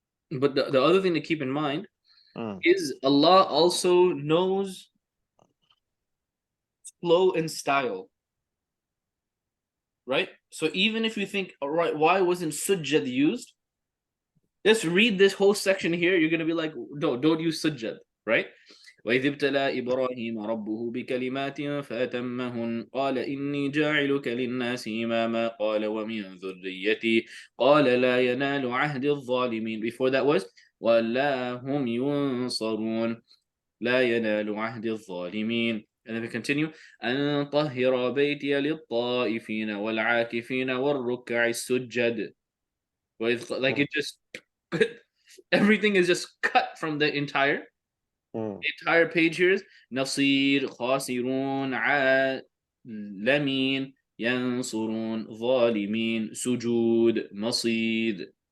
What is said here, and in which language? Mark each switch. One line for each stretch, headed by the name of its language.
English: But the other thing to keep in mind is Allah also knows flow and style, right? So even if you think, all right, why wasn't sujjad used? Just read this whole section here. You're gonna be like, no, don't use sujjad, right?
Arabic: وإذ ابتلى إبراهيم ربه بكلمات فأتمهن قال إني جاعلك للناس إماما قال ومن ذريتي قال لا ينال عهد الظالمين.
English: Before that was
Arabic: ولا هم ينصرون لا ينال عهد الظالمين.
English: And then we continue
Arabic: أن طهر بيتي للطائفين والعاكفين والركع السجد.
English: Like it just everything is just cut from the entire page here is
Arabic: نصير خاسرون عالمين ينصرون ظالمين سجود مصيد.